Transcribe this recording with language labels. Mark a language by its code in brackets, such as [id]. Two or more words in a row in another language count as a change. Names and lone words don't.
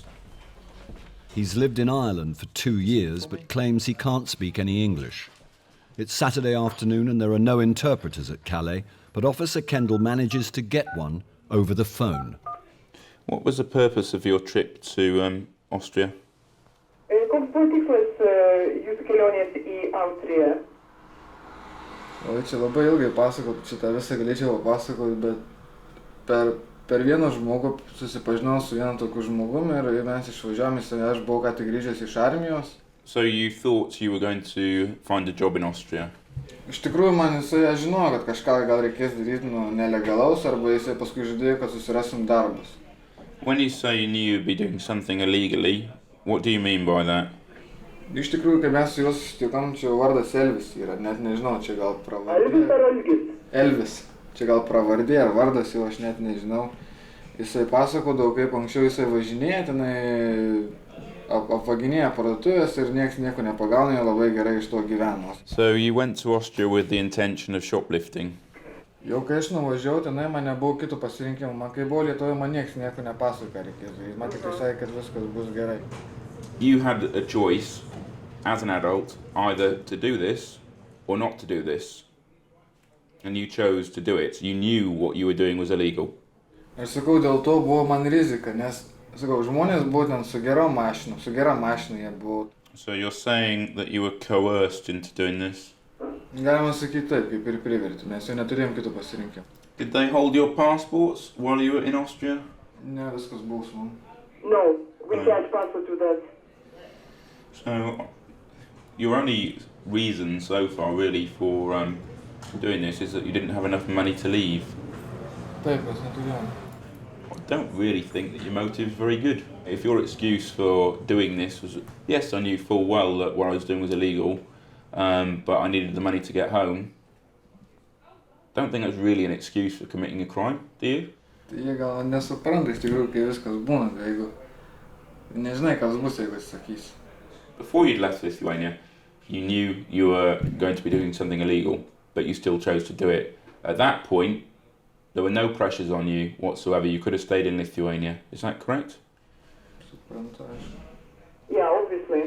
[en] He's lived in Ireland for 2 years but claims he can't speak any English. It's Saturday afternoon and there are no interpreters at Calais, but Officer Kendall manages to get one over the phone. What was the purpose of your trip to Austria? [lt] Koks tikslas jūsų kelionės į Austriją? O čia labai ilgai pasakot, šitą visą galėčiau papasakot, bet per vieną žmogų susipažinau su vienu tokiu žmogumi ir mes išvažiavome, aš buvau ką tik grįžęs iš armijos. [en] So you thought you were going to find a job in Austria? [lt] Iš tikrųjų, aš žinojau, kad kažką gal reikės daryti nelegalaus, arba jisai paskui žadėjo, kad susirasim darbus. [en] When you say you knew you'd be doing something illegally, what do you mean by that? [lt] Iš tikrųjų, kai mes su juos susitikom, čia vardas Elvis yra, net nežinau, čia gal pravardė. Elvis. Čia gal pravardė ar vardas, jau aš net nežinau. Jisai pasakodavo, kaip anksčiau jisai važinėja, tenai apvaginėja parduotuvės ir nieks nieko nepagauna, jie labai gerai iš to gyveno. [en] So you went to Austria with the intention of shoplifting? [lt] Jau kai aš nuvažiavau, tenai man nebuvo kitų pasirinkimų. Man kai buvo Lietuvoje, man nieks nieko nepasako reikėtų. Man tik sakė, kad viskas bus gerai. [en] You had a choice as an adult either to do this or not to do this. And you chose to do it. You knew what you were doing was illegal. [lt] Aš sakau, dėl to buvo man rizika, nes, sakau, žmonės buvo ten su gera mašina jie buvo. [en] So you're saying that you were coerced into doing this? [lt] Galima sakyti taip, kaip ir privertė, mes jau neturėjom kitų pasirinkimų. [en] Did they hold your passports while you were in Austria? [lt] Ne, viskas buvo su man. [en] No, we can't passport with us. So your only reason so far really for doing this is that you didn't have enough money to leave. I don't really think that your motive's very good. If your excuse for doing this was, yes, I knew full well that what I was doing was illegal, but I needed the money to get home, I don't think that's really an excuse for committing a crime, do you? [lt] Jie gal nesupranta iš tikrųjų, kai viskas būna, jeigu nežinai, kas bus, jeigu atsisakys. [en] Before you'd left Lithuania, you knew you were going to be doing something illegal, but you still chose to do it. At that point, there were no pressures on you whatsoever. You could have stayed in Lithuania. Is that correct? Yeah, obviously.